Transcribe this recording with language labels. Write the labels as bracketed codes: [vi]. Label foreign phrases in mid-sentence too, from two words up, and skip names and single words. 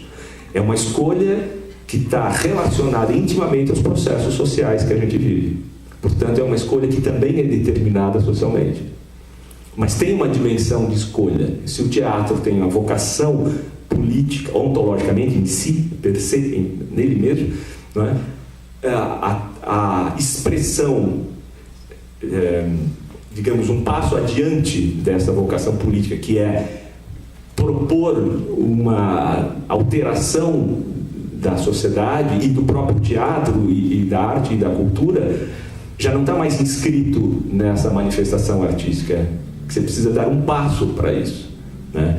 [pt] É uma escolha que está relacionada intimamente aos processos sociais que a gente vive. Portanto, é uma escolha que também é determinada socialmente. Mas tem uma dimensão de escolha. Se o teatro tem uma vocação política, ontologicamente, em si, [la] per se, [pt] nele mesmo, não é? A expressão, digamos, um passo adiante dessa vocação política, que é propor uma alteração da sociedade e do próprio teatro e da arte e da cultura, já não está mais inscrito nessa manifestação artística, que você precisa dar um passo para isso, né?